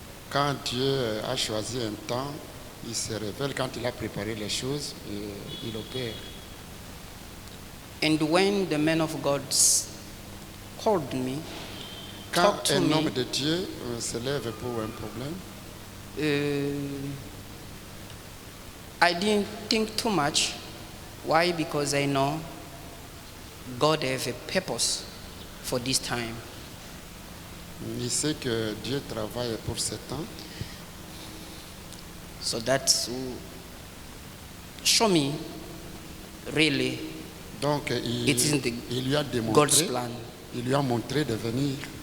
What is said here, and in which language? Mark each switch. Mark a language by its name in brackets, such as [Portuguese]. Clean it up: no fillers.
[French] Quand Dieu a choisi un temps, il se révèle. Quand il a préparé les choses, il opère. [English] And when the man of God called me, [French] quand un homme de Dieu se lève pour un problème, [English] I didn't think too much. Why? Because I know God has a purpose for this time. [French] Il sait que Dieu travaille pour ce temps. [English] So that's show me really. [French] Donc il lui a démontré, [English] God's plan. [French] Il lui a montré de venir.